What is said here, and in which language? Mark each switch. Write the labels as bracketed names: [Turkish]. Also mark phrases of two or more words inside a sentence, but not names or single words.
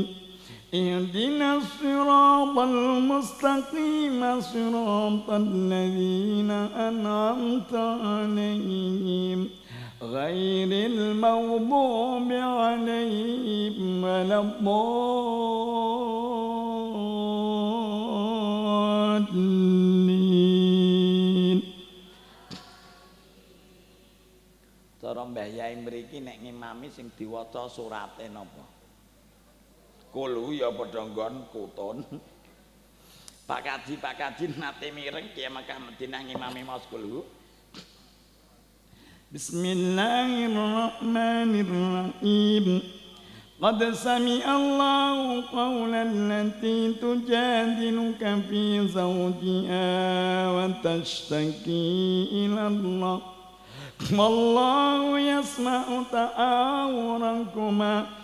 [Arabic] اهدنا الصراط المستقيم صراط الذين أنعمت عليهم غير المغضوب عليهم ولا الضالين. [Javanese] Cara Mbah Yai mriki nek ngimami sing diwaca surate napa? Kulu ya padha nggon kutun. Pak Kaji nate mireng Kiai Mekah Madinah ngimami maos kulu. [Arabic] بسم الله الرحمن الرحيم. قد سمع الله قول التي تجادلك في زوجها وتشتكي إلى الله. والله يسمع تحاوركما.